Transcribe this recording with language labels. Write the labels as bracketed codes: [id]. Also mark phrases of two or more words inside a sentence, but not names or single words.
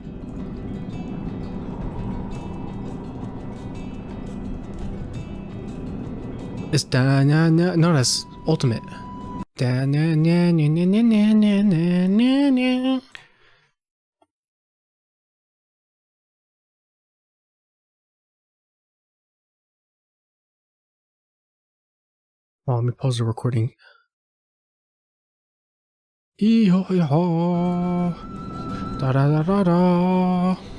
[en] It's no, that's Ultimate. Oh, let me pause the recording. Ee-ho-ho. Da-da-da-da-da.